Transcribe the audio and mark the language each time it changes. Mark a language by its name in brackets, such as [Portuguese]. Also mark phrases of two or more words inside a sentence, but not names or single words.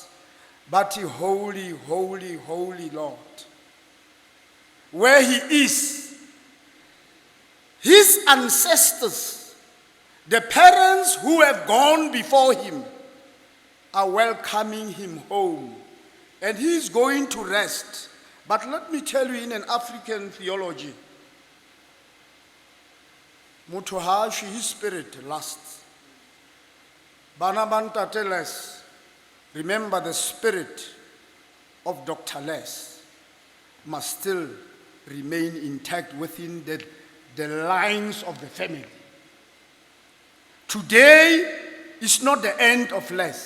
[English] But holy, holy, holy Lord, where he is, his ancestors, the parents who have gone before him, are welcoming him home. And he is going to rest. But let me tell you, in an African theology, [Southern Sotho] motho ha shwe, [English] his spirit lasts. [Southern Sotho] Bana ba ntate [English] Les, remember the spirit of Dr. Les must still remain intact within the lines of the family. Today is not the end of Les.